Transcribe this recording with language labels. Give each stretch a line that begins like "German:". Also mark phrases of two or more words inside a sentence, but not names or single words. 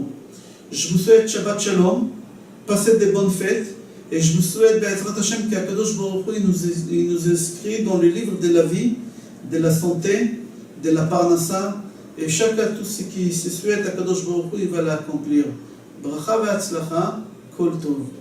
French: Je vous souhaite
Hebrew: Shabbat Shalom,
French: passez des bonnes fêtes, et je vous souhaite
Hebrew: Be'ezrat Hashem
French: qu'
Hebrew: Akadosh Baruch Hu
French: il nous inscrit dans le livre de la vie, de la santé, de la parnassa, et chacun tout ce qui se souhaite
Hebrew: Akadosh Baruch Hu
French: il va l'accomplir.
Hebrew: Bracha ve'atzlacha, kol tov.